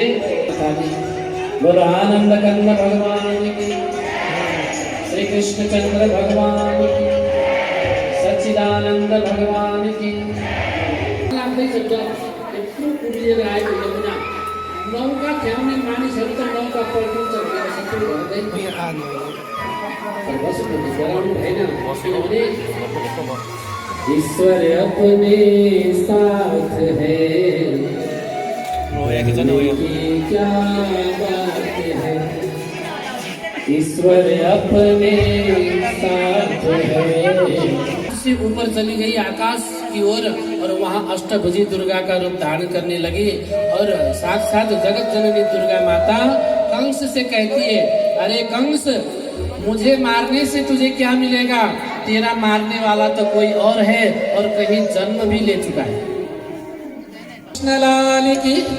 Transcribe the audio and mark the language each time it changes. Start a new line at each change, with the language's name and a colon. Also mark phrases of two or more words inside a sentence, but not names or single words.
Hindi: बोलो आनन्द कन्द भगवान की, श्री कृष्ण चंद्र भगवान की, सच्चिदानंद भगवान की।
Nepali: लाग्दैछ यत्रो कुदिएर आएको यमुना, नौका खेल्ने मानिसहरू त नौका पल्टिन्छ भनेर सबै भन्दै बस्नु भएन।
Hindi: किनभने ईश्वर अपने साथ है, क्या बात है। ईश्वर अपने साथ है। से ऊपर चली गई आकाश की ओर और वहाँ अष्टभुजी दुर्गा का रूप धारण करने लगी और साथ साथ जगत जननी दुर्गा माता कंस से कहती है, अरे कंस, मुझे मारने से तुझे क्या मिलेगा? तेरा मारने वाला तो कोई और है और कहीं जन्म भी ले चुका है। कृष्ण लाल की